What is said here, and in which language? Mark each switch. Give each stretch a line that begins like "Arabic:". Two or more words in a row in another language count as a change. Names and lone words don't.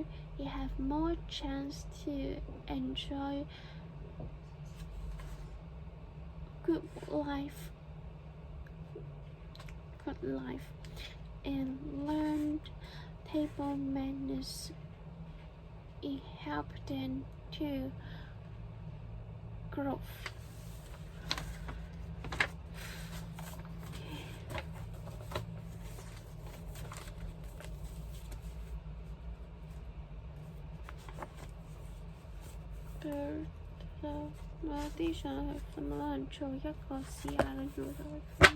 English: They have more chance to enjoy good life and learn table manners. It helps them to grow.
Cantonese: 我啲上去瞓，可能做一個試下跟住再瞓。